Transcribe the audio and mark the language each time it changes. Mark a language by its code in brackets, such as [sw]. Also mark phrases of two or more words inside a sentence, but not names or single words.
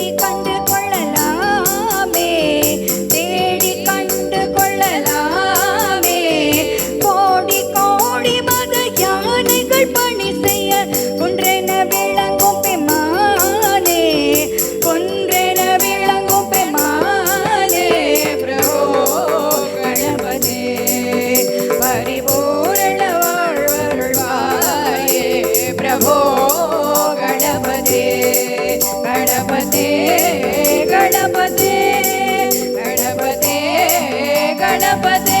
[ta] கண்டு கொள்ளலாமே தேடி கண்டு கொள்ளலாமே கோடி கோடி மத யானைகள் பணி செய்ய ஒன்றென விளங்கும் பெமானே ஒன்றென விளங்கும் பெமானே [sa] प्रभो गणपते परिपूर्ण வாழ்வருள்வாயே प्रभो गणपते गणपते गणपते गणपते गणपते